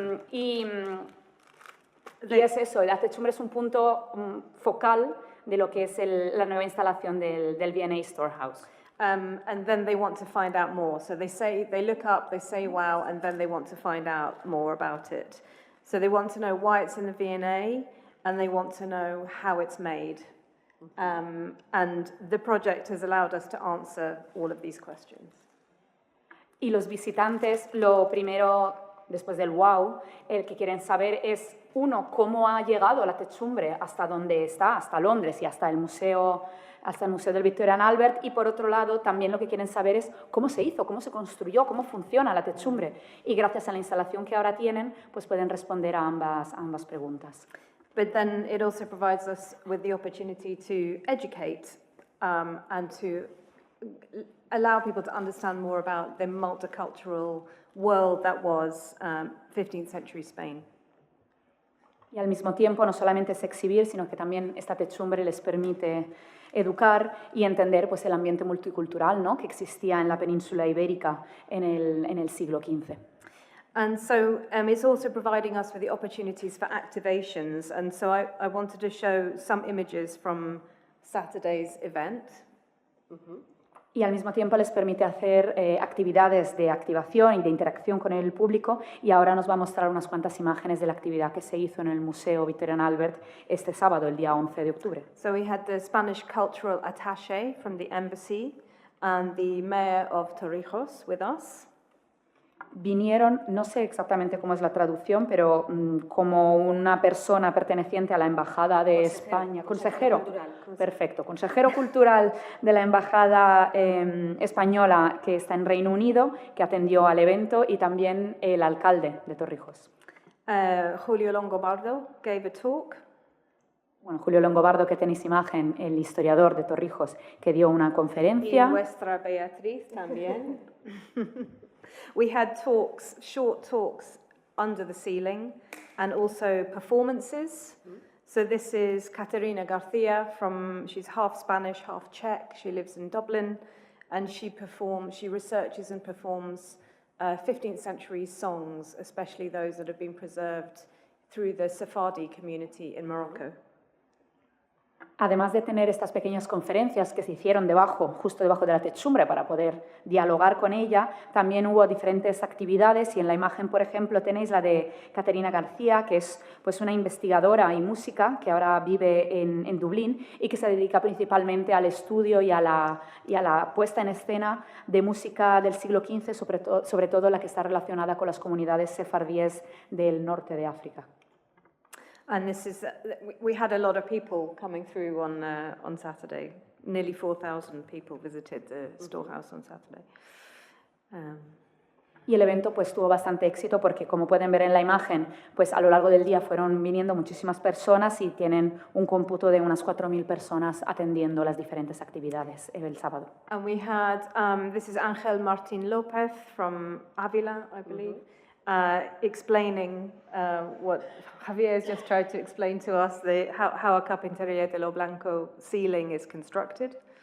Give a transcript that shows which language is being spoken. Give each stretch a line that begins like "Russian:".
Spanish: Y es eso, la techumbre es un punto focal de lo que es la nueva instalación del V&A Storehouse.
English: And then they want to find out more. So they look up, they say wow, and then they want to find out more about it. So they want to know why it's in the V&A, and they want to know how it's made. And the project has allowed us to answer all of these questions.
Spanish: Y los visitantes, lo primero, después del wow, el que quieren saber es, uno, cómo ha llegado la techumbre hasta donde está, hasta Londres y hasta el museo del Victorian Albert, y por otro lado también lo que quieren saber es cómo se hizo, cómo se construyó, cómo funciona la techumbre, y gracias a la instalación que ahora tienen pues pueden responder a ambas preguntas.
English: But then it also provides us with the opportunity to educate and to allow people to understand more about the multicultural world that was 15th century Spain.
Spanish: Y al mismo tiempo no solamente es exhibir, sino que también esta techumbre les permite educar y entender pues, el ambiente multicultural, ¿no?, que existía en la península ibérica en el siglo XV.
English: And so it's also providing us with the opportunities for activations. And so I wanted to show some images from Saturday's event.
Spanish: Y al mismo tiempo les permite hacer actividades de activación y de interacción con el público, y ahora nos va a mostrar unas cuantas imágenes de la actividad que se hizo en el Museo Victorian Albert este sábado, el día 11 de octubre.
English: So we had the Spanish cultural attaché from the embassy and the mayor of Torrijos with us.
Spanish: Vinieron, no sé exactamente cómo es la traducción, pero como una persona perteneciente a la Embajada de España. Consejero cultural. Perfecto, consejero cultural de la Embajada española que está en Reino Unido, que atendió al evento, y también el alcalde de Torrijos.
English: Julio Longobardo gave a talk.
Spanish: Bueno, Julio Longobardo, que tenéis imagen, el historiador de Torrijos, que dio una conferencia. Y nuestra Beatriz también.
English: We had talks, short talks under the ceiling, and also performances. So this is Caterina Garcia she's half Spanish, half Czech. She lives in Dublin, and she researches and performs 15th century songs, especially those that have been preserved through the Sephardi community in Morocco.
Spanish: Además de tener estas pequeñas conferencias que se hicieron justo debajo de la techumbre para poder dialogar con ella, también hubo diferentes actividades, y en la imagen, por ejemplo, tenéis la de Caterina García, que es pues, una investigadora y música que ahora vive en Dublín y que se dedica principalmente al estudio y a la puesta en escena de música del siglo XV, sobre todo la que está relacionada con las comunidades sefardíes del norte de África.
English: And we had a lot of people coming through on Saturday. Nearly 4,000 people visited the storehouse on Saturday.
Spanish: Y el evento pues tuvo bastante éxito porque, como pueden ver en la imagen, pues a lo largo del día fueron viniendo muchísimas personas, y tienen un cómputo de unas 4.000 personas atendiendo las diferentes actividades el sábado.
English: And we had, this is Ángel Martín López from Ávila, I believe. Explaining what Javier has just tried to explain to us, how a Carpintería de lo Blanco ceiling is constructed.